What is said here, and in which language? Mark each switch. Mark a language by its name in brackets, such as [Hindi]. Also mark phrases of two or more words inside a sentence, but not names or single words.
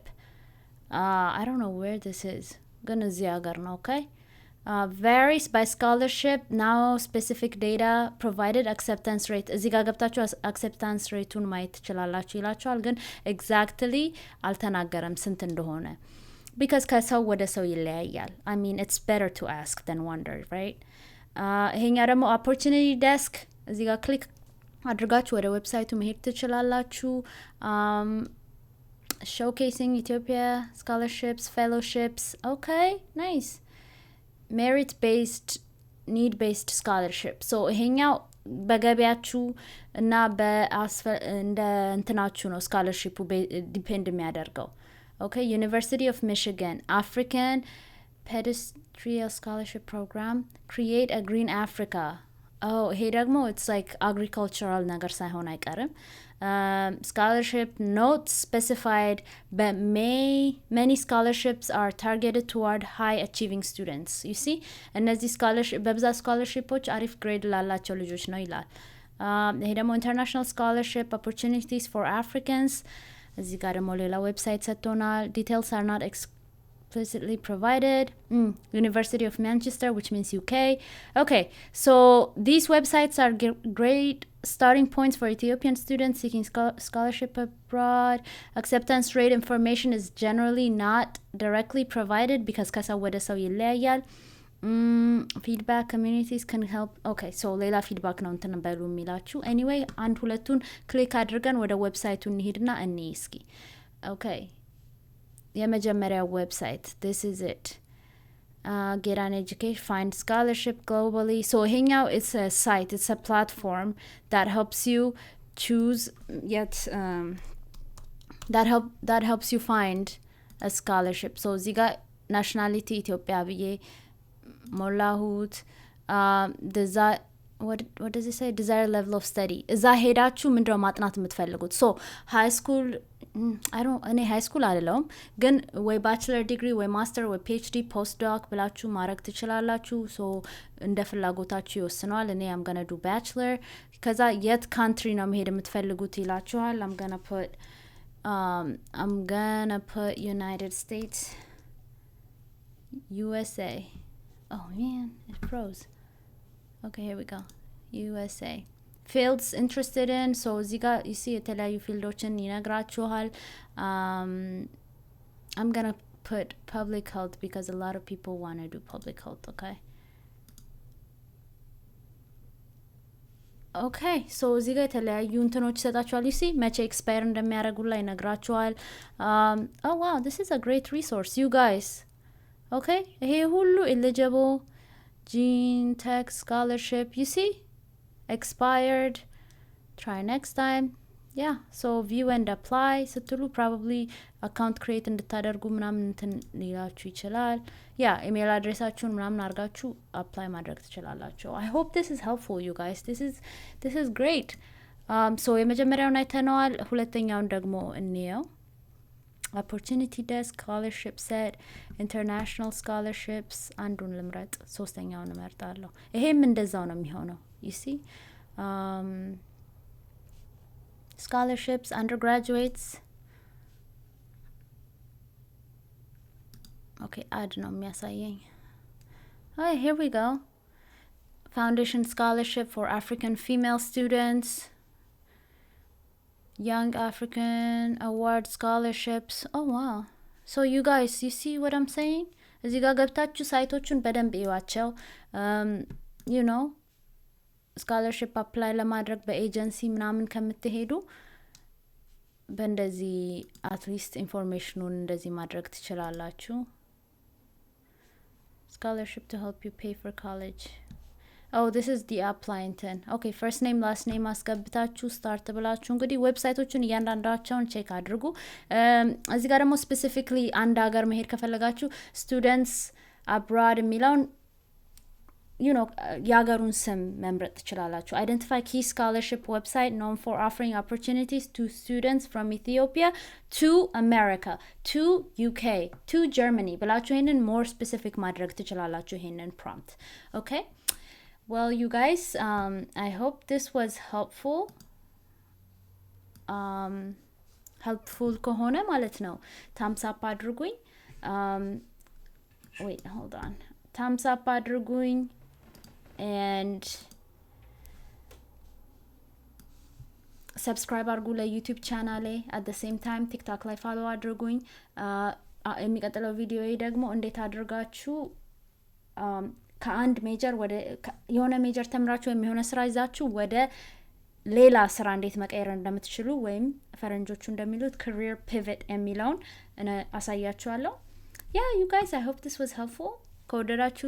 [English] I don't know where this is. Gonna [Amharic] እዚህ ሀገር ነው። [English] okay varies by scholarship now specific data provided acceptance rate [Amharic] እዚህ ጋር ገብታችሁ [English] acceptance rate-ን [Amharic] ማየት ትችላላችሁ ይላችኋል። ግን [English] exactly [Amharic] አልተናገረም ስንት እንደሆነ [English] because [Amharic] ከሰው ወደ ሰው ይለያያል። [English] I mean it's better to ask than wonder, right? [Amharic] ይሄኛ ደግሞ [English] opportunity desk [Amharic] እዚህ ጋር ክሊክ አድርጋችሁ ወደ ዌብሳይቱ መሄድ ትችላላችሁ። [English] showcasing Ethiopia scholarships fellowships. okay nice merit based need based scholarship. [Amharic] so ይሄኛው በገቢያችሁ እና እንደ እንትናችሁ ነው ስኮላርሺፑ ዲፔንድ የሚያደርገው። okay University of Michigan African Pedestrian Scholarship Program [English] create a green Africa. [Amharic] ይሄ ደግሞ [English] it's like agricultural [Amharic] ነገር ሳይሆን አይቀርም። [English] scholarship not specified but many scholarships are targeted toward high achieving students. you see [Amharic] እነዚህ scholarship በብዛት scholarshipoች አሪፍ ግሬድ ላላቸው ልጆች ነው ይላል። ይሄ ደግሞ [English] international scholarship opportunities for Africans [Amharic] እዚህ ጋር ደግሞ ሌላ ዌብሳይት ሰጥቶናል። [English] details are not explicitly provided. University of Manchester, which means UK. okay so these websites are great starting points for Ethiopian students seeking scholarship abroad. Acceptance rate information is generally not directly provided because [Amharic] ከሰው ወደ ሰው ይለያያል። [English] feedback communities can help. [Amharic] okay so ሌላ ፊድባክ ነው እንትን በሉ የሚላችሁ። anyway አንድ ሁለቱን ክሊክ አድርገን ወደ ዌብሳይቱ እንሂድና እንይ እስኪ። okay የመጀመሪያው ዌብሳይት [English] this is it get an education, find scholarship globally. So ይሄኛው it's a site, it's a platform that helps you choose that helps you find a scholarship. [Amharic] So እዚህ ጋር nationality ኢትዮጵያ ብዬ ሞላሁት። [English] what does it say? Desired level of study. [Amharic] እዛ ሄዳችሁ ምንድነው ማጥናት የምትፈልጉት? [English] So high school [Amharic] እኔ [English] high school [Amharic] አይደለሁም ግን ወይ [English] bachelor degree [Amharic] ወይ master ወይ PhD postdoc ብላችሁ ማድረግ ትችላላችሁ። so እንደ ፍላጎታችሁ ይወስነዋል። እኔ [English] I'm gonna do bachelor። [Amharic] ከዛ የት country ነው መሄድ የምትፈልጉት ይላችኋል። [English] I'm gonna put United States, USA. Oh man, it froze. Okay, here we go. USA. Fields interested in. So [Amharic] እዚህ ጋር [English] you see [Amharic] የተለያዩ ፊልዶችን ይነግራችኋል። [English] I'm gonna put public health because a lot of people want to do public health, okay? Okay, so [Amharic] እዚህ ጋር የተለያዩ እንትኖች ይሰጣችኋል። [English] you see መቼ expire [Amharic] እንደሚያደርጉላ ይነግራችኋል። [English] Oh wow, this is a great resource, you guys. Okay, ይሄ ሁሉ eligible gene tech scholarship, you see expired, try next time. Yeah, so view and apply ስትሉ probably account create [Amharic] እንድታደርጉ ምናምን እንትን ሊላችሁ ይችላል። [English] yeah, email [Amharic] አድሬሳችሁን ምናምን አድርጋችሁ [English] apply [Amharic] ማድረግ ትችላላችሁ። [English] I hope this is helpful, you guys. [Amharic] This is great. So የመጀመሪያውን አይተነዋል። ሁለተኛውን ደግሞ እንየው። [English] opportunity desk, ScholarshipSet, international scholarships [Amharic] አንዱን ልምረጥ። ሶስተኛውን እመርጣለሁ። ይሄም እንደዛው ነው የሚሆነው። [English] you see scholarships, undergraduates. okay, add [Amharic] ነው የሚያሳየኝ። [English] oh, here we go. Foundation scholarship for African female students, Young African Award scholarships. Oh wow. So you guys, you see what I'm saying? [Amharic] እዚህ ጋር ገብታችሁ ሳይቶቹን በደንብ ይዋቸው። [English] you know, [Amharic] scholarship apply ለማድረግ በኤጀንሲ ምናምን ከምትሄዱ በእንደዚህ at least informationውን እንደዚህ ማድረግ ትችላላችሁ። [English] scholarship to help you pay for college. oh, this is the apply [Amharic] እንትን [English] okay, first name last name [Amharic] አስገብታችሁ start ብላችሁ እንግዲህ ዌብሳይቶቹን እያንዳንዳቸውን ቼክ አድርጉ። እዚህ ጋር ደግሞ specifically አንድ ሀገር መሄድ ከፈለጋችሁ [English] students abroad [Amharic] የሚለውን [English] you know [Amharic] የሀገሩን ስም መምረጥ ትችላላችሁ። [English] identify key scholarship website known for offering opportunities to students from Ethiopia to America to UK to Germany [Amharic] ብላችሁ ይሄንን [English] more specific [Amharic] ማድረግ ትችላላችሁ ይሄንን prompt. [English] okay, well you guys, I hope this was helpful. [Amharic] helpful ከሆነ ማለት ነው [English] thumbs up [Amharic] አድርጉኝ። [English] wait, hold on. thumbs up [Amharic] አድርጉኝ [English] and subscribe [Amharic] አድርጉ ለዩቲዩብ ቻናሌ። [English] at the same time [Amharic] ቲክቶክ ላይ follow አድርጉኝ። የሚቀጥለው ቪዲዮ ደግሞ እንዴት አድርጋችሁ ከአንድ ሜጀር ወደ የሆነ ሜጀር ተምራችሁ ወይም የሆነ ስራ ይዛችሁ ወደ ሌላ ስራ እንዴት መቀየር እንደምትችሉ ወይም ፈረንጆቹ እንደሚሉት [English] career pivot [Amharic] የሚለውን አሳያችኋለሁ። [English] yeah, you guys, I hope this was helpful.